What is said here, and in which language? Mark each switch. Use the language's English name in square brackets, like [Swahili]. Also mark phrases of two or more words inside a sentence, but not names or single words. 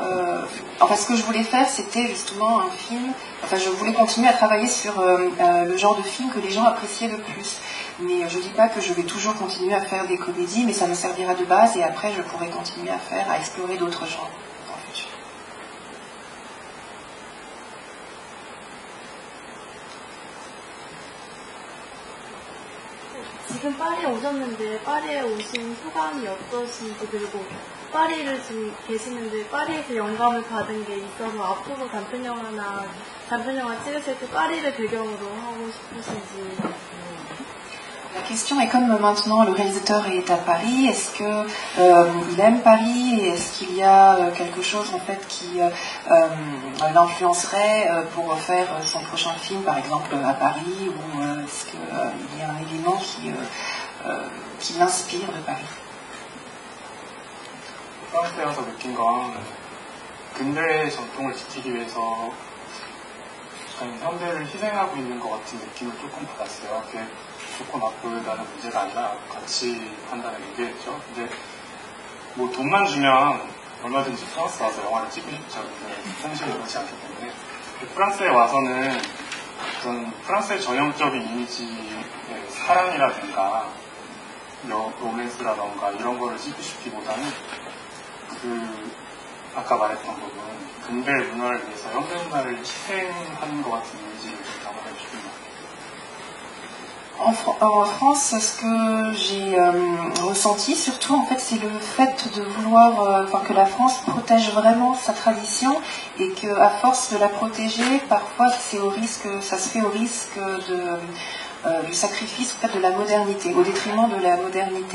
[French] Enfin, ce que je voulais faire, c'était justement un film. Enfin, je voulais continuer à travailler sur le genre de film que les gens appréciaient le plus. Mais je dis pas que je vais toujours continuer à faire des comédies, mais ça me servira de base et après, je pourrai continuer à explorer d'autres genres dans le futur. [Korean] 지금 파리에 오셨는데 파리에 오신 소감이 어떠신지 그리고 파리를 지금 계시는데 파리에서 영감을 받은 게 있어서 앞으로 단편 영화 찍으실 때 파리를 배경으로 하고 싶으신지. [French] La question est comme maintenant le réalisateur est à Paris, est-ce qu'il aime Paris et est-ce qu'il y a quelque chose en fait qui l'influencerait pour faire son prochain film par exemple à Paris ou est-ce qu'il y a un élément qui l'inspire de Paris? [Korean] 프랑스에 와서 느낀 건 근대의 전통을 지키기 위해서 현대를 희생하고 있는 것 같은 느낌을 조금 받았어요. 그게 좋고 나쁘다는 문제가 아니라 같이 판단을 얘기했죠. 근데 뭐 돈만 주면 얼마든지 프랑스 와서 영화를 찍고 싶죠. 현실이 그렇지 않기 때문에. 프랑스에 와서는 어떤 프랑스의 전형적인 이미지의 사랑이라든가 로맨스라던가 이런 거를 찍고 싶기보다는 아까 말했던 부분 근대 문화를 위해서 현대 문화를 희생하는 것 같은 이미지를 담아내고 싶습니다. [French] En France, ce que j'ai ressenti surtout, en fait, c'est le fait de vouloir, que la France protège vraiment sa tradition et que, à force de la protéger, parfois, ça se fait au risque du sacrifice en fait, de la modernité, au détriment de la modernité.